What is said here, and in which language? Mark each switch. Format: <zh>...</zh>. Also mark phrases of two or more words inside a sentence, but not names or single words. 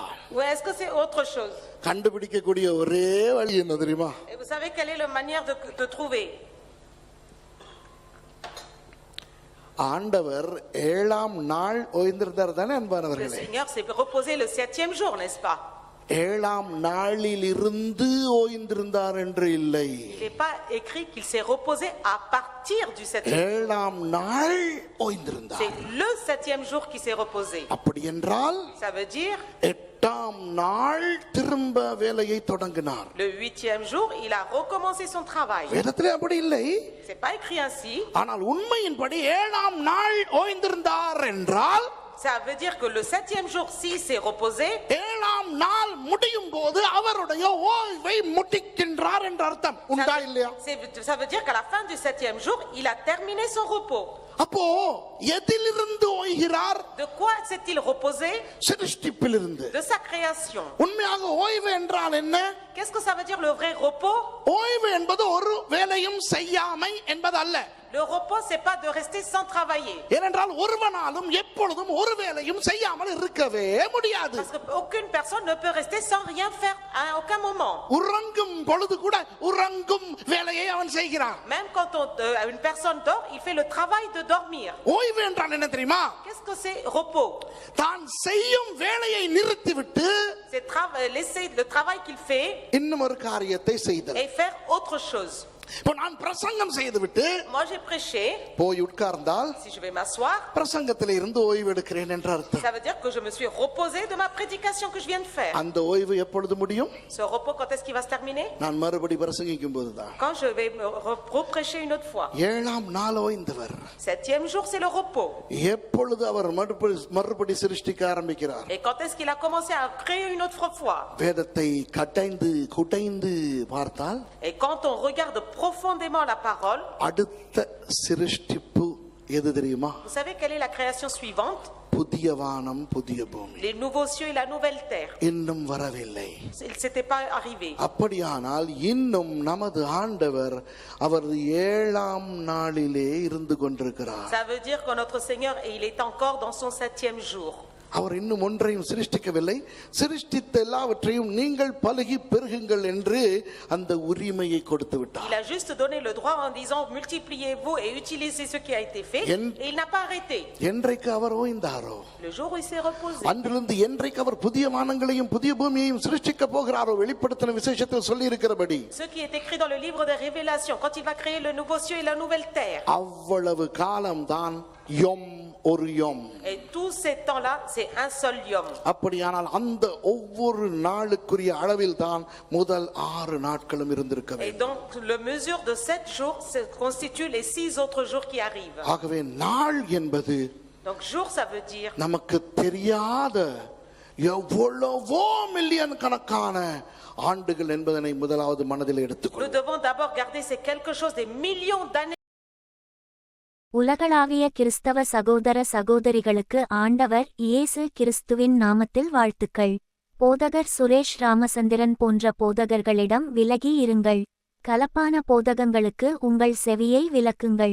<fr>Ou est-ce que c'est autre chose?</fr> <ta>கண்டுபிடிக்கக்கூடிய ஒரே வழி என்ன தெரியுமா?</ta> <fr>Et vous savez quelle est la manière de trouver?</fr> <ta>ஆண்டவர் 7ஆம் நாள் ஓய்ந்திருந்தார் தானே</ta> <fr>Le</fr> <ta>அன்பானவர்களே?</ta> <fr>Seigneur s'est reposé le 7e jour, n'est-ce pas?</fr> <ta>7ஆம் நாளில் இருந்து ஓய்ந்திருந்தார் என்று இல்லை.</ta> <fr>Il n'est pas écrit qu'il s'est reposé à partir du 7e jour.</fr> <ta>7ஆம் நாள் ஓய்ந்திருந்தார்.</ta> <fr>C'est le 7e jour qui s'est reposé.</fr> <ta>அப்படி என்றால்</ta> <fr>Ça veut dire</fr> <ta>8ஆம் நாள் திரும்ப வேலையை தொடங்கினார்.</ta> <fr>le 8e jour, il a recommencé son travail.</fr> <ta>வேதத்திலே அப்படி இல்லை.</ta> <fr>C'est pas écrit ainsi.</fr> <ta>ஆனால் உண்மையின்படி 7ஆம் நாள் ஓய்ந்திருந்தார் என்றால்,</ta> <fr>Ça veut dire que le 7e jour, s'il s'est reposé,</fr> <ta>7ஆம் நாள் முடியும் போது அவருடைய ஓய்வை முடிக்கின்றார் என்ற அர்த்தம். உண்டா இல்லையா?</ta> <fr>ça veut dire qu'à la fin du 7e jour, il a terminé son repos.</fr> <ta>அப்போ எதிலிருந்து ஓய்கிறார்?</ta> <fr>De quoi s'est-il reposé?</fr> <ta>சிருஷ்டிப்பிலிருந்து.</ta> <fr>De sa création.</fr> <ta>உண்மையாக ஓய்வு என்றால் என்ன?</ta> <fr>Qu'est-ce que ça veut dire le vrai repos?</fr> <ta>ஓய்வு என்பது ஒரு வேலையும் செய்யாமை என்பது அல்ல.</ta> <fr>Le repos, c'est pas de rester sans travailler.</fr> <ta>ஏனென்றால் ஒருவனாலும் எப்பொழுதும் ஒரு வேலையும் செய்யாமல் இருக்கவே முடியாது.</ta> <fr>Parce que aucune personne ne peut rester sans rien faire à aucun moment.</fr> <ta>உறங்கும் பொழுது கூட உறங்கும் வேலையை அவன் செய்கிறான்.</ta> <fr>Même quand une personne dort, il fait le travail de dormir.</fr> <ta>ஓய்வு என்றால் என்ன தெரியுமா?</ta> <fr>Qu'est-ce que c'est repos?</fr> <ta>தான் செய்யும் வேலையை நிறுத்திவிட்டு</ta> <fr>C'est laisser le travail qu'il fait</fr> <ta>இன்னும் ஒரு காரியத்தை செய்தல்.</ta> <fr>et faire autre chose.</fr> <ta>இப்போ நான் பிரசங்கம் செய்துவிட்டு</ta> <fr>Moi j'ai prêché.</fr> <ta>போய் உட்கார்ந்தால்</ta> <fr>Si je vais m'asseoir,</fr> <ta>பிரசங்கத்திலே இருந்து ஓய்வு எடுக்கிறேன் என்ற அர்த்தம்.</ta> <fr>ça veut dire que je me suis reposé de ma prédication que je viens de faire.</fr> <ta>அந்த ஓய்வு எப்பொழுது முடியும்?</ta> <fr>Ce repos, quand est-ce qu'il va se terminer?</fr> <ta>நான் மறுபடி பிரசங்கிக்கும் போதுதான்.</ta> <fr>Quand je vais me reprêcher une autre fois.</fr> <ta>ஏழாம் நாள் ஓய்ந்தவர்.</ta> <fr>7e jour, c'est le repos.</fr> <ta>எப்பொழுது அவர் மறுபடி சிருஷ்டிக்க ஆரம்பிக்கிறார்?</ta> <fr>Et quand est-ce qu'il a commencé à créer une autre fois?</fr> <ta>வேதத்தை குடைந்து பார்த்தால்,</ta> <fr>Et quand on regarde profondément la parole,</fr> <ta>அடுத்த சிருஷ்டிப்பு எது தெரியுமா?</ta> <fr>vous savez quelle est la création suivante?</fr> <ta>புதிய வானம் புதிய பூமி.</ta> <fr>Les nouveaux cieux et la nouvelle terre.</fr> <ta>இன்னும் வரவில்லை.</ta> <fr>Il s'était pas arrivé.</fr> <ta>அப்படியானால் இன்னும் நமது ஆண்டவர் அவர் ஏழாம் நாளிலே இருந்து கொண்டிருக்கிறார்.</ta> <fr>Ça veut dire que notre Seigneur, il est encore dans son 7e jour.</fr> <ta>அவர் இன்னும் ஒன்றையும் சிருஷ்டிக்கவில்லை. சிருஷ்டித்த எல்லாவற்றையும் நீங்கள் பலுகி பெருகுங்கள் என்று அந்த உரிமையை கொடுத்து விட்டார்.</ta> <fr>Il a juste donné le droit en disant multipliez-vous et utilisez ce qui a été fait, et il n'a pas arrêté.</fr> <ta>என்றைக்கு அவர் ஓய்ந்தாரோ,</ta> <fr>Le jour où il s'est reposé,</fr> <ta>அன்றிலிருந்து என்றைக்கு அவர் புதிய வானங்களையும் புதிய பூமியையும் சிருஷ்டிக்க போகிறாரோ, வெளிப்படுத்தின விசேஷத்தில் சொல்லி இருக்கிறபடி,</ta> <fr>ce qui est écrit dans le livre des Révélations, quand il va créer le nouveau cieux et la nouvelle terre,</fr> <ta>அவ்வளவு காலம்தான் யோம் ஒரு யோம்.</ta> <fr>et tous ces temps-là, c'est un seul yom.</fr> <ta>அப்படியானால் அந்த ஒவ்வொரு நாளுக்குரிய அளவில் தான் முதல் 6 நாட்களும் இருந்திருக்க</ta> <fr>Et</fr> <ta>வேண்டும்.</ta> <fr>donc, la mesure de 7 jours constitue les 6 autres jours qui arrivent.</fr> <ta>ஆகவே நாள் என்பது</ta> <fr>Donc, jour, ça veut dire</fr> <ta>நமக்கு தெரியாத எவ்வளவோ மில்லியன் கணக்கான ஆண்டுகள் என்பதனை முதலாவது மனதில்</ta> <fr>nous</fr> <ta>எடுத்துக்கொள்ளும்.</ta> <fr>devons d'abord garder c'est quelque chose des millions d'années.</fr> <ta>உலகளாவிய கிறிஸ்தவ சகோதர சகோதரிகளுக்கு ஆண்டவர் இயேசு கிறிஸ்துவின் நாமத்தில் வாழ்த்துக்கள். போதகர் சுரேஷ் ராமச்சந்திரன் போன்ற போதகர்களிடம் விலகி இருங்கள். கலப்பான போதகங்களுக்கு உங்கள் செவியை விலக்குங்கள்.</ta>